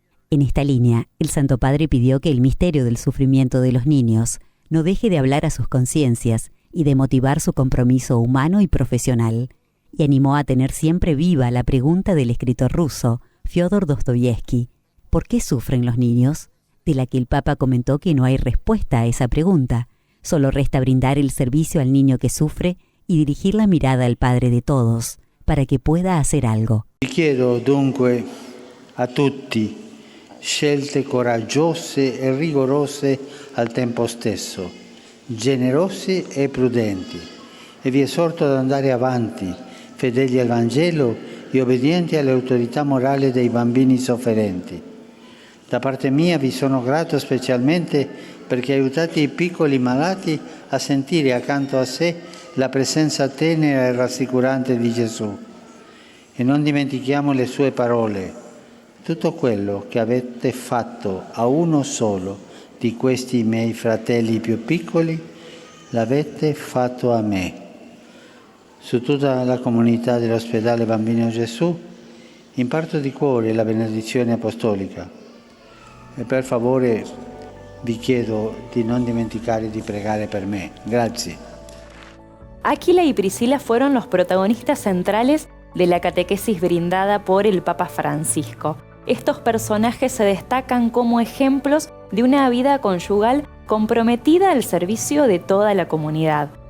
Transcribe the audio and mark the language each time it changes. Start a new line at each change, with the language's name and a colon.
Spanish: En esta línea, el Santo Padre pidió que el misterio del sufrimiento de los niños no deje de hablar a sus conciencias y de motivar su compromiso humano y profesional, y animó a tener siempre viva la pregunta del escritor ruso Fyodor Dostoyevsky: ¿por qué sufren los niños? de la que el Papa comentó que no hay respuesta a esa pregunta. Solo resta brindar el servicio al niño que sufre y dirigir la mirada al Padre de todos, para que pueda hacer algo.
Italian: Chiedo dunque a tutti scelte coraggiose e rigorose al tempo stesso, generose e prudenti, e vi esorto ad andare avanti, fedeli al Vangelo e obbedienti alle autorità morali dei bambini sofferenti. Da parte mia vi sono grato specialmente perché aiutate i piccoli malati a sentire accanto a sé la presenza tenera e rassicurante di Gesù. E non dimentichiamo le sue parole. Tutto quello che avete fatto a uno solo di questi miei fratelli più piccoli, l'avete fatto a me. Su tutta la comunità dell'ospedale Bambino Gesù imparto di cuore la benedizione apostolica e per favore vi chiedo di non dimenticare di pregare per me. Grazie.
Spanish: Aquila y Priscila fueron los protagonistas centrales de la catequesis brindada por el Papa Francisco. Estos personajes se destacan como ejemplos de una vida conyugal comprometida al servicio de toda la comunidad.